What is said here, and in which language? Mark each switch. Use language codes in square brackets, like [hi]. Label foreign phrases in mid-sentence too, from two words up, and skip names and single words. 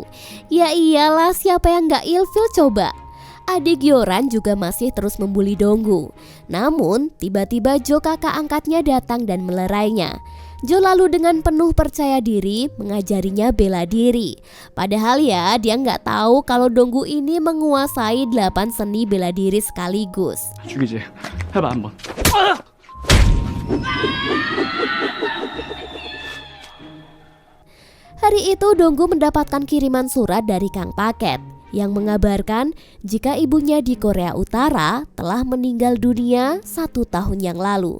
[id] Ya iyalah, siapa yang gak ilfil coba? Adik Yoran juga masih terus membuli Donggu. Namun tiba-tiba Jo kakak angkatnya datang dan melerainya. Jo lalu dengan penuh percaya diri mengajarinya bela diri. Padahal ya dia nggak tahu kalau Donggu ini menguasai 8 seni bela diri sekaligus. [ko] 죽이지. 해봐 한번. [id] Hari itu Donggu mendapatkan kiriman surat dari Kang Paket yang mengabarkan jika ibunya di Korea Utara telah meninggal dunia 1 tahun yang lalu.